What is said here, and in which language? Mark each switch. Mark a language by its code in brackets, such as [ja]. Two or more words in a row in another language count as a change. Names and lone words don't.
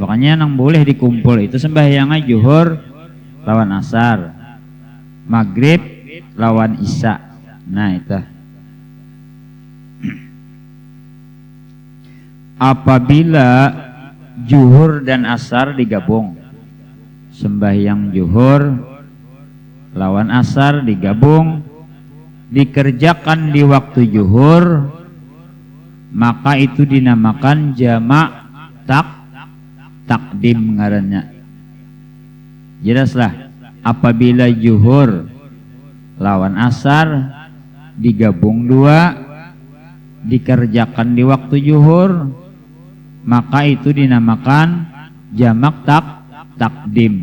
[id] Makanya nang boleh dikumpul itu sembahyangnya zuhur lawan asar, maghrib lawan isya. Nah, itu apabila zuhur dan asar digabung, sembahyang zuhur lawan asar digabung, dikerjakan di waktu zuhur, maka itu dinamakan jamak takdim ngarannya. Jelaslah, apabila zuhur lawan asar digabung 2, dikerjakan di waktu zuhur, maka itu dinamakan jamak takdim.